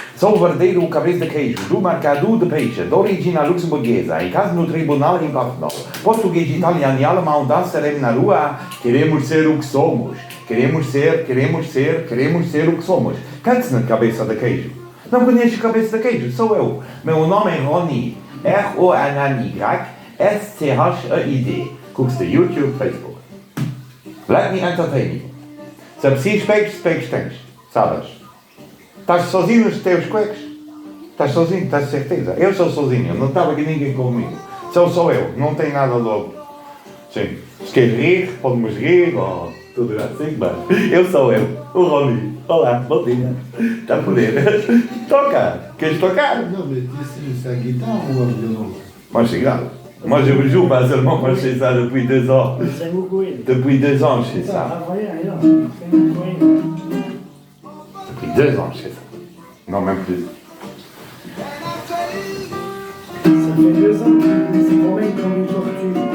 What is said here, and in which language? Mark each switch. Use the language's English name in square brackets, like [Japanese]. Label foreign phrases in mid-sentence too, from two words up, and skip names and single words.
[Portuguese] Sou verdadeiro cabeça de queijo, do mercado de peixe, de origem luxemburguesa, em casa no tribunal em Portugal. Português, italiano e alemão dançaremos na rua. Queremos ser o que somos. Queremos ser o que somos. Cante-se na cabeça de queijo. Não conheces cabeça de queijo? Sou eu. Meu nome é Ronnie. R-O-N-N-Y-S-C-H-E-I-D. [German] Guckst du [English] YouTube, Facebook. Let me entertain you. [Portuguese] Se precisas peixe tens. Sabes? Estás sozinho nos teus cuecos? Estás sozinho, estás de certeza? Eu sou sozinho, não estava aqui ninguém comigo. Sou eu, não tem nada logo. Sim, se queres rir, podemos rir, ou tudo assim, mas eu sou eu, o Rony. Olá, bom dia. Está a poder? Toca! Queres tocar? [French] Non, mais c'est la guitare ou un violon? Moi, c'est grave. Moi, je joue pas seulement, moi, je fais ça depuis 2 ans. C'est beaucoup. Depuis 2 ans, je fais ça. Depuis 2 ans, je fais ça. Non, même plus. Ça fait 2 ans, c'est combien comme une tortue?